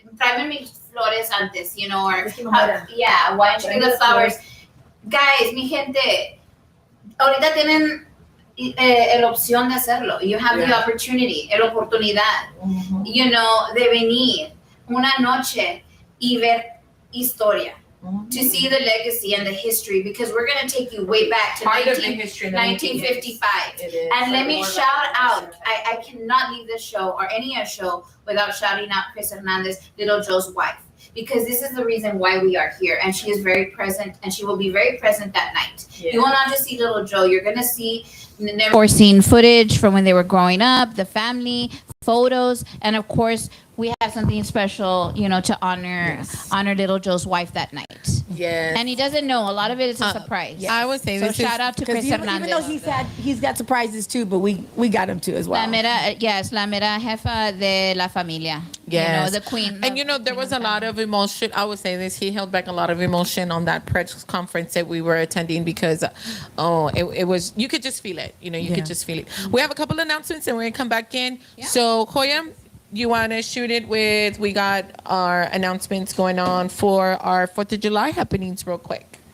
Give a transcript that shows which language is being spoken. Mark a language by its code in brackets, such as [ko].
[es] Tráeme mis flores antes, [en] you know, or why don't you bring the flowers? [es] Guys, mi gente, ahorita tienen la opción de hacerlo. [en] You have the opportunity, [es] la oportunidad, [en] you know, [es] de venir una noche y ver historia. [en] To see the legacy and the history, because we're going to take you way back to 1955. And let me shout out, I cannot leave this show or any other show without shouting out Chris Hernandez, Little Joe's wife, because this is the reason why we are here. And she is very present, and she will be very present that night. Yeah. You will not just see Little Joe, you're going to see Seen footage from when they were growing up, the family, photos, and of course, we have something special, you know, to honor Little Joe's wife that night. Yes. And he doesn't know. A lot of it is a surprise. I would say so. This Shout out to Chris Hernandez. Even though he's got surprises too, but we got him too as well. [es] La mera jefa de la familia. [en] Yes. You know, the queen. And you know, there was a lot of emotion. I would say this. He held back a lot of emotion on that press conference that we were attending because, it was, you could just feel it. You know, you could just feel it. We have a couple announcements and we're going to come back in. Yeah. So, Joya, you want to shoot it with, we got our announcements going on for our 4th of July happenings real quick.